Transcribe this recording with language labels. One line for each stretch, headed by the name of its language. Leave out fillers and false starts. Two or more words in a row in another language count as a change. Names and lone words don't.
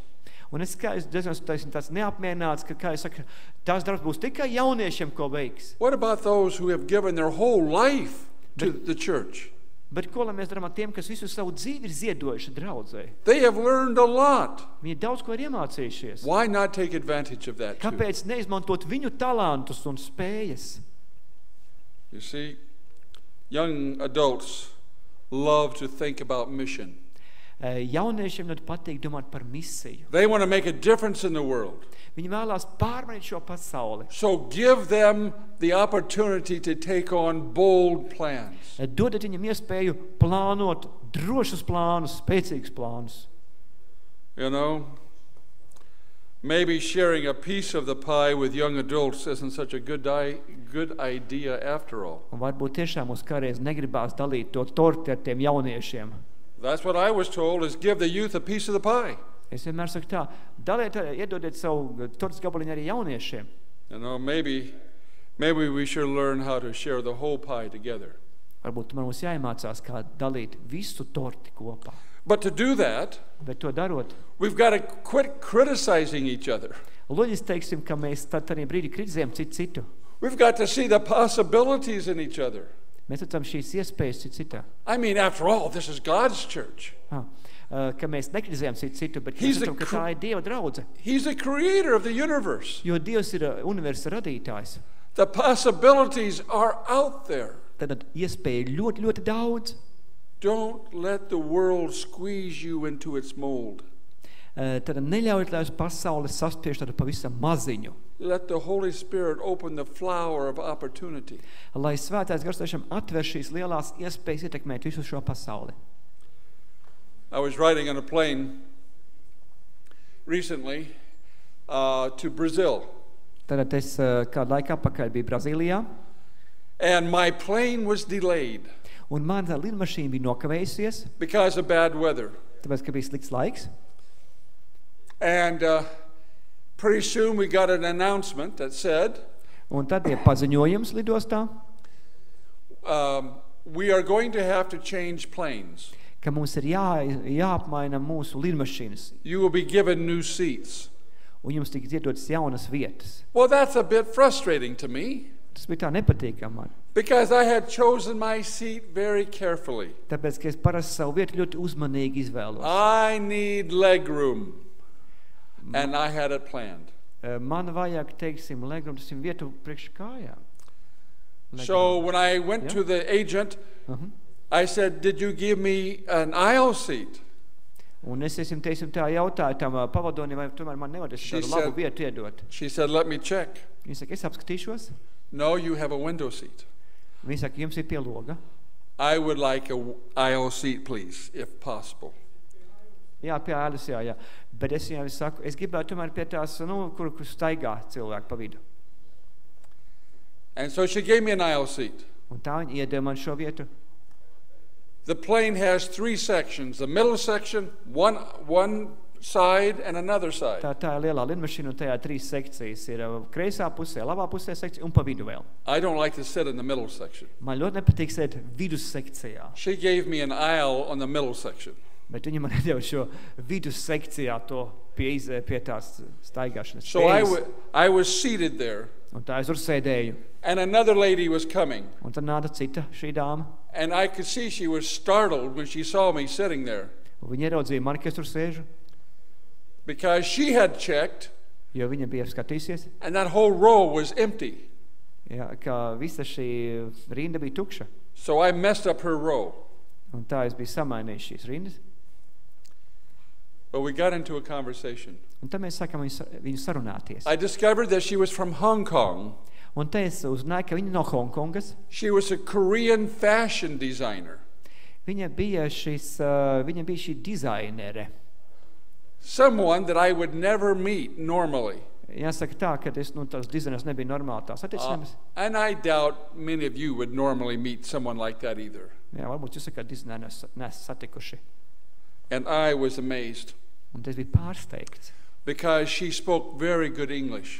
Latvian: Un es diezgan tāds neapmierināts, ka, kā es saku, tās darbs būs tikai jauniešiem, ko veiks.
English: What about those who have given their whole life to the church?
Latvian: Bet ko lai mēs darām ar tiem, kas visu savu dzīvi ir ziedojuši draudzē?
English: They have learned a lot.
Latvian: Viņi daudz ko ir iemācījušies.
English: Why not take advantage of that too?
Latvian: Kāpēc neizmantot viņu talantus un spējas?
English: You see, young adults love to think about mission.
Latvian: Jauniešiem ļoti patīk domāt par misiju.
English: They want to make a difference in the world.
Latvian: Viņi vēlās pārmainīt šo pasauli.
English: So give them the opportunity to take on bold plans.
Latvian: Dodiet viņam iespēju plānot drošus plānus, spēcīgus plānus.
English: You know, maybe sharing a piece of the pie with young adults isn't such a good idea after all.
Latvian: Un varbūt tiešām mums kādreiz negribās dalīt to torti ar tiem jauniešiem.
English: That's what I was told, is give the youth a piece of the pie.
Latvian: Es vienmēr saku tā, iedodiet savu tortas gabaliņu arī jauniešiem.
English: You know, maybe we should learn how to share the whole pie together.
Latvian: Varbūt mums jāiemācās, kā dalīt visu torti kopā.
English: But to do that,
Latvian: Bet to darot,
English: we've got to quit criticizing each other.
Latvian: loģiski teiksim, ka mēs tad arī brīdī kritizējam citu.
English: We've got to see the possibilities in each other.
Latvian: Mēs redzam šīs iespējas citā.
English: I mean, after all, this is God's church.
Latvian: Ka mēs nekritizējam citu, bet
English: He's
Latvian: mēs redzam, ka tā ir Dieva draudze.
English: He's the creator of the universe.
Latvian: Jo Dievs ir universa radītājs.
English: The possibilities are out there.
Latvian: Tad iespēja ļoti, ļoti daudz.
English: Don't let the world squeeze you into its mold.
Latvian: Tad neļaujiet, lai uz pasauli saspiež tādu pavisam maziņu.
English: Let the Holy Spirit open the flower of opportunity.
Latvian: Lai svētais gars tiešām atver šīs lielās iespējas ietekmēt visu šo pasauli.
English: I was riding on a plane recently to Brazil.
Latvian: Tad es kādu laiku atpakaļ biju Brazīlijā.
English: And my plane was delayed.
Latvian: Un mana lidmašīna bija nokavējusies,
English: because of bad weather.
Latvian: tāpēc, ka bija slikts laiks.
English: And pretty soon we got an announcement that said,
Latvian: Un tad bija paziņojums lidostā,
English: we are going to have to change planes.
Latvian: ka mums ir jāapmaina mūsu lidmašīnas,
English: You will be given new seats.
Latvian: un jums tiks iedotas jaunas vietas.
English: Well, that's a bit frustrating to me,
Latvian: Tas bija tā nepatīkami man,
English: because I had chosen my seat very carefully.
Latvian: tāpēc, ka es parasti savu vietu ļoti uzmanīgi izvēlos.
English: I need leg room, and I had it planned.
Latvian: Man vajag, teiksim, legrumu, tas ir vietu priekš kājām.
English: So when I went Yeah. to the agent, I said, did you give me an aisle seat?
Latvian: Un es teiksim, tā jautāju tam pavadonim, vai tomēr man nevajag
English: She
Latvian: tādu labu
English: said-
Latvian: vietu iedot.
English: She said, let me check.
Latvian: Viņa saka, es apskatīšos.
English: No, you have a window seat.
Latvian: Viņa saka, jums ir pie loga.
English: I would like a aisle seat, please, if possible.
Latvian: Jā, pie ēdas, jā. Bet es jau saku, es gribētu tomēr pie tās, kur staigā cilvēki pa vidu.
English: And so she gave me an aisle seat.
Latvian: Un tā viņa iedeva man šo vietu.
English: The plane has 3 sections. The middle section, one side and another side.
Latvian: Tā ir lielā lidmašīna, un tajā 3 sekcijas ir kreisā pusē, labā pusē sekcija un pa vidu vēl.
English: I don't like to sit in the middle section.
Latvian: Man ļoti nepatīk sēdēt vidus sekcijā.
English: She gave me an aisle on the middle section.
Latvian: Bet viņa man nedeva šo vidus sekcijā to pie tās staigāšanas.
English: So I was seated there.
Latvian: Un tā es tur sēdēju.
English: And another lady was coming.
Latvian: Un tad nāca cita šī dāma.
English: And I could see she was startled when she saw me sitting there.
Latvian: Un viņa ieraudzīja mani, ka es tur sēžu.
English: Because she had checked.
Latvian: Jo viņa bija skatījusies.
English: And that whole row was empty.
Latvian: Jā, ka visa šī rinda bija tukša.
English: So I messed up her row.
Latvian: Un tā es biju samainījis šīs rindas.
English: But we got into a conversation.
Latvian: Un tad mēs sākam viņu sarunāties.
English: I discovered that she was from Hong Kong.
Latvian: Un te es uzzināju, ka viņa no Hongkongas.
English: She was a Korean fashion designer.
Latvian: Viņa bija šī dizainere.
English: Someone that I would never meet normally.
Latvian: Jāsaka tā, ka tās dizainers nebija normāli tās attiecības.
English: And I doubt many of you would normally meet someone like that either.
Latvian: Jā, varbūt jūs kā dizainers nesat satikuši.
English: And I was amazed.
Latvian: Un es biju pārsteigts.
English: Because she spoke very good English.